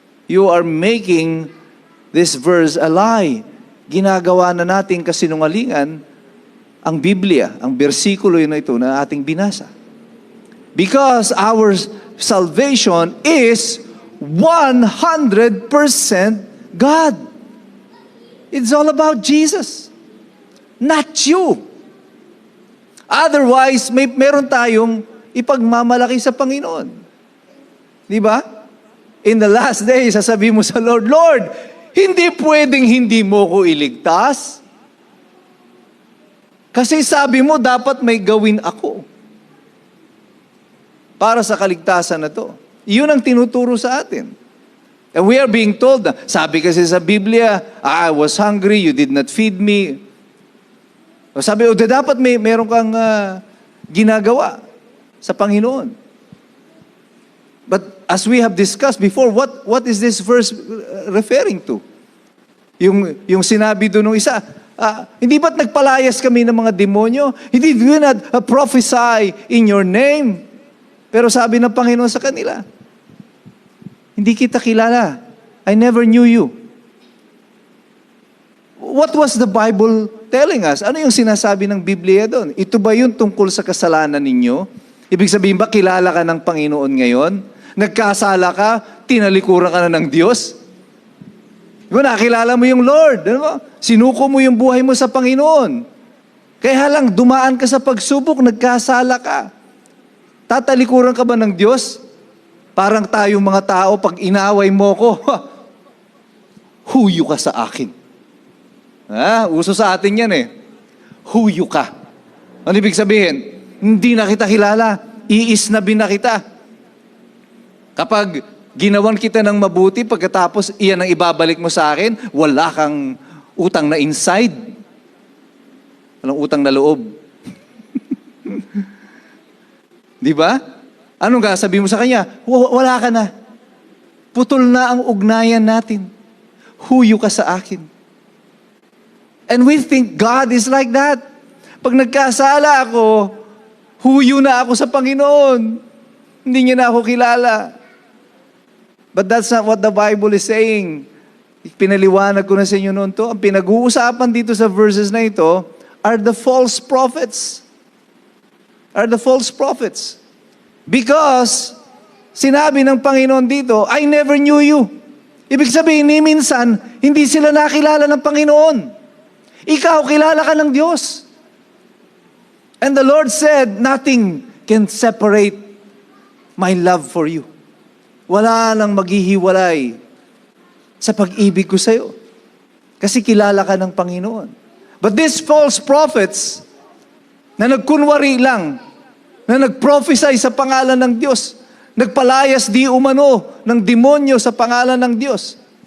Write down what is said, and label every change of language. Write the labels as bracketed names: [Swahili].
[English] You are making this verse a lie. [Filipino] Ginagawa na natin kasinungalingan ang Biblia, ang bersikulo na ito na ating binasa. [English] Because our salvation is 100% God. It's all about Jesus, not you. [Filipino] Otherwise, meron tayong ipagmamalaki sa Panginoon. Di ba? [English] In the last days, [Filipino] sasabihin mo sa Lord, Lord, hindi pwedeng hindi mo ko iligtas. Kasi sabi mo, dapat may gawin ako para sa kaligtasan na to. Iyon ang tinuturo sa atin. [English] And we are being told [Filipino] na, sabi kasi sa Biblia, [English] I was hungry, you did not feed me. [Filipino] Sabi, dapat meron kang ginagawa sa Panginoon. [English] But as we have discussed before, what is this verse referring to? [Filipino] Yung sinabi doon ng isa, hindi ba't nagpalayas kami ng mga demonyo? Hindi [English] do not prophesy in your name. [Filipino] Pero sabi ng Panginoon sa kanila, hindi kita kilala. [English] I never knew you. What was the Bible telling us? [Filipino] Ano yung sinasabi ng Biblia doon? Ito ba yung tungkol sa kasalanan ninyo? Ibig sabihin ba, kilala ka ng Panginoon ngayon? Nagkasala ka? Tinalikuran ka na ng Diyos? Diba, nakilala mo yung Lord? Diba? Sinuko mo yung buhay mo sa Panginoon. Kaya lang, dumaan ka sa pagsubok, nagkasala ka. Tatalikuran ka ba ng Diyos? Parang tayong mga tao, pag inaway mo ko, huyo ka sa akin. Uso sa atin yan eh. Huyo ka. Ano ibig sabihin? Hindi na kita kilala. Iisnabin na kita. Kapag ginawan kita ng mabuti, pagkatapos iyan ang ibabalik mo sa akin, wala kang utang na inside. Walang utang na loob. Di ba? Anong sabi mo sa kanya? Wala ka na. Putol na ang ugnayan natin. Huyo ka sa akin. [English] And we think God is like that. [Filipino] Pag nagkasala ako, huyo na ako sa Panginoon. Hindi niya na ako kilala. [English] But that's not what the Bible is saying. [Filipino] Pinaliwanag ko na sa inyo noon to. Ang pinag-uusapan dito sa verses na ito [English] are the false prophets. Are the false prophets. Because [Filipino] sinabi ng Panginoon dito, [English] I never knew you. [Filipino] Ibig sabihin, ni minsan, hindi sila nakilala ng Panginoon. Ikaw, kilala ka ng Diyos. [English] And the Lord said, nothing can separate my love for you. [Filipino] Wala nang maghihiwalay sa pag-ibig ko sa iyo. Kasi kilala ka ng Panginoon. [English] But these false prophets, [Filipino] na nagkunwari lang, na nagprophesy sa pangalan ng Diyos, nagpalayas di umano ng demonyo sa pangalan ng Diyos.